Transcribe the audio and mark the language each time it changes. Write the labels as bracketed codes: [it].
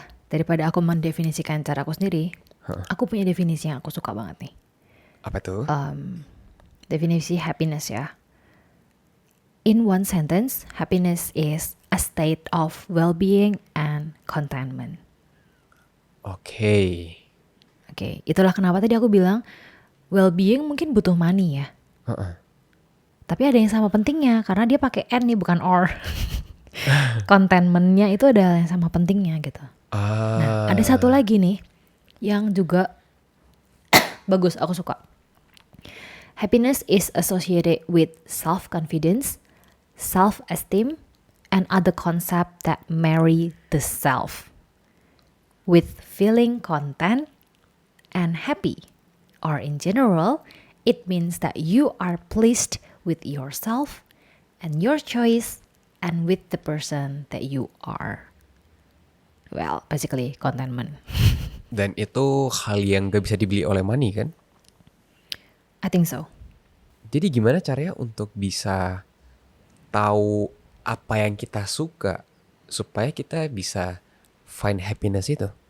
[id] Daripada aku mendefinisikan cara aku sendiri, aku punya definisi yang aku suka banget nih. Apa tuh? Definisi happiness ya. [en] In one sentence, happiness is a state of well-being and contentment. Oke, [id] itulah kenapa tadi aku bilang well-being mungkin butuh money ya. Tapi ada yang sama pentingnya karena dia pakai N nih bukan or. Contentmentnya itu adalah yang sama pentingnya gitu. Nah, ada satu lagi nih yang juga bagus, aku suka. [en] Happiness is associated with self-confidence, self-esteem, and other concepts that marry the self with feeling content and happy. Or in general, it means that you are pleased with yourself and your choice and with the person that you are. Well, basically contentment. [id] Dan itu hal yang gak bisa dibeli oleh money kan? [en] I think so. [id] Jadi gimana caranya untuk bisa tahu apa yang kita suka supaya kita bisa [en] find happiness [id] itu?